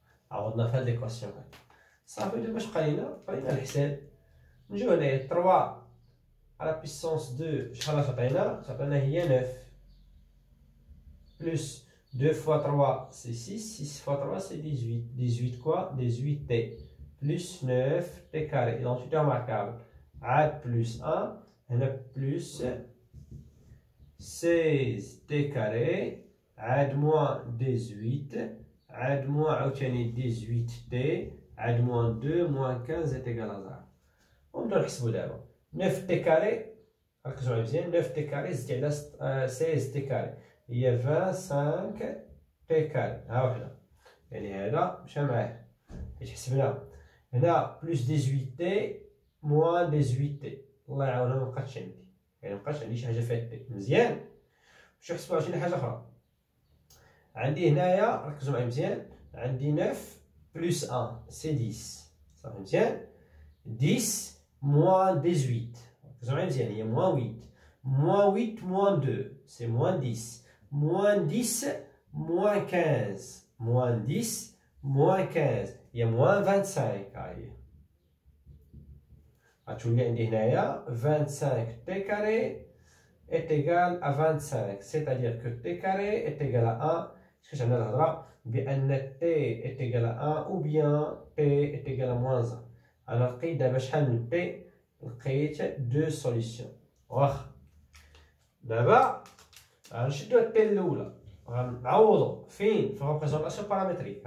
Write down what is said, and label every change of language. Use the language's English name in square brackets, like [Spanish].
[Arabic] عوضنا في هاد ليكواسيون هادي صافي. دابا اش بقى لينا الحساب. نجيو هنايا 3 على بيسونس 2 شحال تعطينا هي [French] 9 بلس 2 fois 3 c'est 6, 6 fois 3 c'est 18. 18 quoi? 18t plus 9t carré. Identité remarquable. Add plus 1, هنا plus 16t carré. Add moins 18. Add moins [Arabic] عاوتاني [French] 18t. Add moins 2 moins 15 est égal à 0. [Arabic] ونبداو نحسبو دابا. 9t carré. ركزوا معايا مزيان. [French] 9t carré [Arabic] زدت على [French] 16t carré. [Arabic] هي [French] 25 تي كاري. [Arabic] ها وحده، يعني هذا مشى معاه حيت حسبناه. [French] هنا بلس 18 تي موان 18 تي. [Arabic] الله يعاونها مبقاتش عندي، يعني مبقاتش عندي شي حاجه فيها تي. مزيان. نمشيو نحسبو عاوتاني حاجه اخرى. عندي هنايا ركزوا معايا مزيان، عندي 9 بلس 1 سي 10. صافي مزيان. 10 موان 18. ركزوا معايا مزيان، هي [French] موان 8. موان 8 موان 2 سي موان 10. Moins 10, moins 15. Moins 10, moins 15. Il y a moins 25. [Arabic] غتولي عندي هنايا [French] 25 t carré est égal à 25. C'est-à-dire que t carré est égal à 1. [Arabic] كيفاش عندنا الهضره بان [French] t est égal à 1 ou bien t est égal à moins 1. [Arabic] انا لقيت دابا شحال من t؟ لقيت 2 solutions. واخا دابا غنشدو هاد التي الاولى غنعوضو فين؟ في الريبريزونطاسيون بارامتريك.